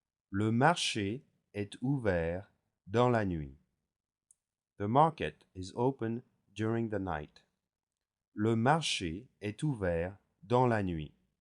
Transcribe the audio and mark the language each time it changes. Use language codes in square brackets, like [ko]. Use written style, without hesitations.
[fr] Le marché est ouvert dans la nuit. [en] The market is open during the night. [fr] Le marché est ouvert dans la nuit.